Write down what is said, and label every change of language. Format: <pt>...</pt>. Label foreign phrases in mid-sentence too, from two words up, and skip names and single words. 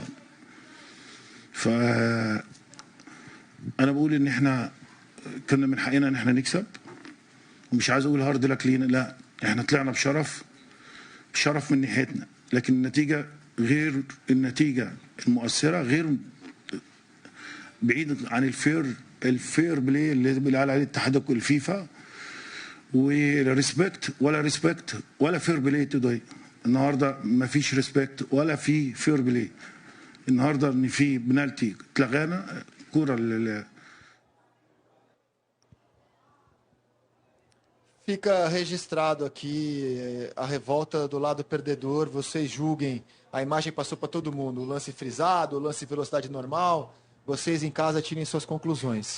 <ar>ف انا بقول ان احنا كنا من حقنا ان احنا نكسب ومش عايز اقول</ar> <en>hard luck</en> <ar>لينا لا احنا طلعنا بشرف من ناحيتنا لكن النتيجه غير النتيجه المؤثره غير بعيد عن</ar> <en>the fair play</en> <ar>اللي قال عليه الاتحاد الفيفا ولا ريسبكت ولا</ar> <en>fair play today.</en> <ar>النهارده ما فيش ريسبكت ولا في</ar> <en>fair play.</en> <ar>النهارده ان في بنالتي اتلغانا كوره</ar> <pt>Fica registrado aqui a revolta do lado perdedor. Vocês julguem. A imagem passou para todo mundo. O lance frisado, o lance velocidade normal. Vocês em casa tirem suas conclusões.</pt>